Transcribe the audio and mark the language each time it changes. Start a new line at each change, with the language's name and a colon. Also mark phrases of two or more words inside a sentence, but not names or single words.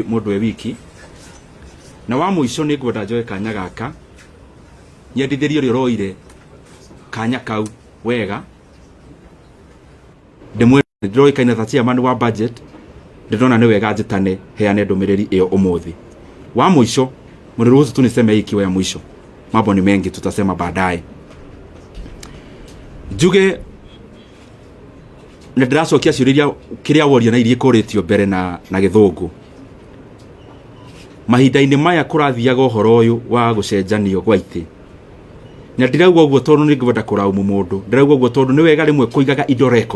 Kikuyu: mũndũ e wiki na wa mũico nĩ ngwenda njoe kanya gaka nyendithĩrie ũrĩa ũroire kanya kau wega ndĩroĩkaine ta chairman wa budget ndĩrona nĩ wega njĩtane heane ndũmĩrĩri ĩyo ũmũthĩ. Wa mũico
Swahili: mniruhusu tu niseme hii ikiwa ya mwisho, mambo ni mengi tutasema baadaye.
Kikuyu: Njuge ndĩracokia ciũria kĩrĩa woria na irie kũrĩtio mbere na gĩthũngũ. Mahinda-inĩ maya kũrathiaga ũhoro ũyũ wa gũcenjanio gwa itĩ. Na ndirauga ũguo tondũ nĩ ngwenda kũraumu mũndũ, ndirauga ũguo tondũ nĩ wega rĩmwe kũigaga indo record.